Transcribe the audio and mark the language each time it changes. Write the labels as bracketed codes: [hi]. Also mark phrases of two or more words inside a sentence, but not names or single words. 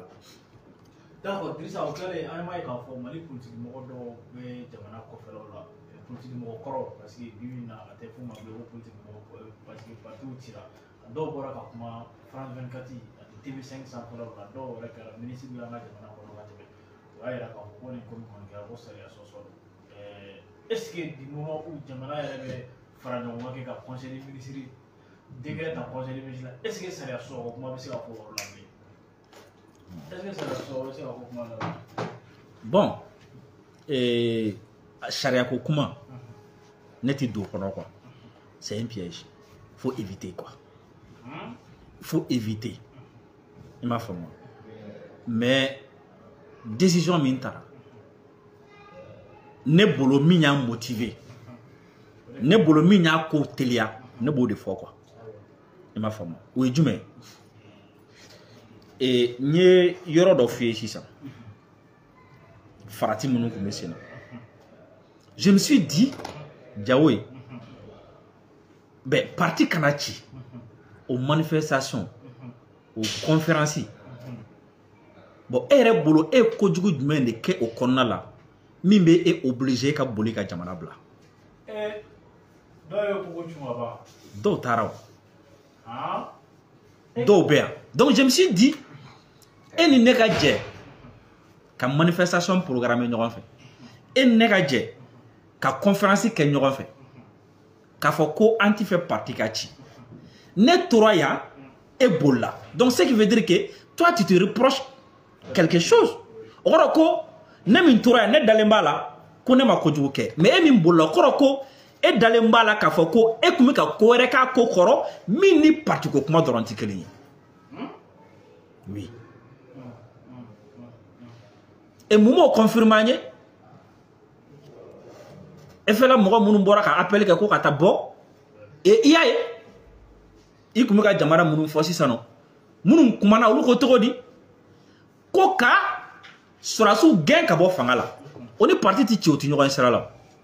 [bm] D'accord, Drissa, o kɛlen an m'a ye k'a fɔ Mali politique mɔgɔ dɔw bɛ jamana kɔfɛlaw la politique mɔgɔ kɔrɔ [fr] parce que [bm] bi bi in na a tɛ f'u ma bilen ko politique mɔgɔ [fr] parce que [bm] partiw cira a dɔw bɔra ka kuma France 24 ani TV5 sanfɛlaw la dɔw yɛrɛ kɛra ministre y'an ka jamana kɔnɔ ka tɛmɛ o y'a yira k'a fɔ ko nin ko min kɔni kɛra ko sariya sɔsɔ don [fr] est ce que du moment où [bm] jamana yɛrɛ bɛ fara ɲɔgɔn kan kɛ ka [fr] conseil des ministres décret [bm] ta [fr] conseil des ministres est ce que [bm] sariya sɔsɔ o kuma bɛ se ka fɔ o yɔrɔ la bilen [fr] est ce que [bm] sariya sɔsɔ o bɛ se ka fɔ kuma la bon sariya ko kuma ne tɛ don o kɔnɔ [fr] quoi c'est un piège faut éviter quoi faut éviter [bm] i m'a faamu [fr] mais décision [bm] min taara ne bolo min y'a motiver ne bolo min y'a ko teliya ne b'o de fɔ quoi i m'a faamu o ye jumɛn ye n ye yɔrɔ dɔ f'i ye sisan farati minnu tun bɛ sen na [fr] je me suis dit [bm] Diawo ye ben parti kana ci o manifestation o conférence bon e yɛrɛ bolo e kojugu jumɛn de kɛ o kɔnɔna la min bɛ e obligé ka boli ka jamana bila dɔw ye kogo cun ka ban dɔw taara o dɔw bɛ yan [fr] donc je me suis dit [bm] e ni ne ka jɛ ka [fr] manifestation programme [bm] ɲɔgɔn fɛ e ni ne ka jɛ ka conférence kɛ ɲɔgɔn fɛ k'a fɔ ko an ti fɛ parti ka ci ne tora yan e bolila [fr] donc ce qui veut dire que toi tu te reproches quelque chose [bm] o kɔrɔ ko ne min tora yan ne dalen b'a la ko ne ma kojugu kɛ mais e min bolila o kɔrɔ ko e dalen b'a la k'a fɔ ko e tun bɛ ka ko wɛrɛ k'a ko kɔrɔ min ni parti ko kuma dɔrɔn tɛ kelen ye oui et mun m'o confirmer an ye e fɛla mɔgɔ minnu bɔra ka appel kɛ ko ka taa bɔ et i y'a ye i tun bɛ ka jamana minnu fɔ sisan nɔ minnu kumana olu ko cogo di ko ka sɔrɔdasiw gɛn ka bɔ fanga la o ni parti tɛ ci o tɛ ɲɔgɔn sira la